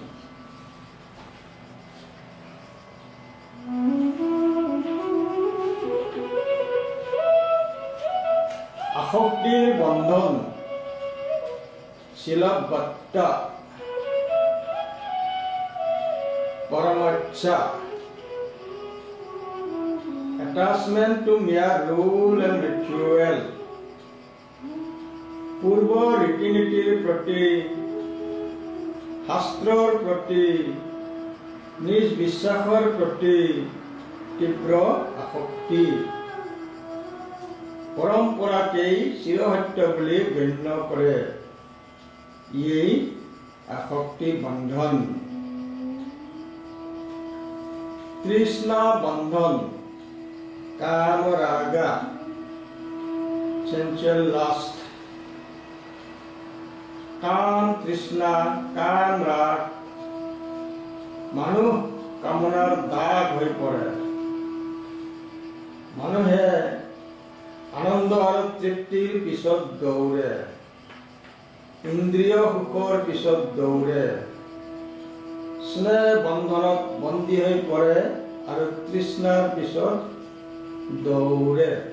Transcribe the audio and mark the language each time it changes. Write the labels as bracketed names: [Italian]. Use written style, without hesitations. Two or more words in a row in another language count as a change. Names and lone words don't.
[Assamese] আসক্তিৰ বন্ধন, শিলবদ্ধ, পৰমচ্ছা, [English] attachment to mere rule and ritual। [Assamese] পূৰ্ব ৰীতি নীতিৰ প্ৰতি, শাস্ত্ৰৰ প্ৰতি, নিজ বিশ্বাসৰ প্ৰতি তীব্ৰ আসক্তি। পৰম্পৰাকেই চিৰসত্য বুলি গণ্য কৰে। এই আসক্তি বন্ধন। তৃষ্ণা বন্ধন, কাম ৰাগা, [English] sensual lust। [Assamese] কাম তৃষ্ণা, কাম ৰাগ মানুহ কামনাৰ দাগ হৈ পৰে। মানুহে আনন্দ আৰু তৃপ্তিৰ পিছত দৌৰে, ইন্দ্ৰিয় সুখৰ পিছত দৌৰে, স্নেহ বন্ধনত বন্দী হৈ পৰে আৰু তৃষ্ণাৰ পিছত দৌৰে।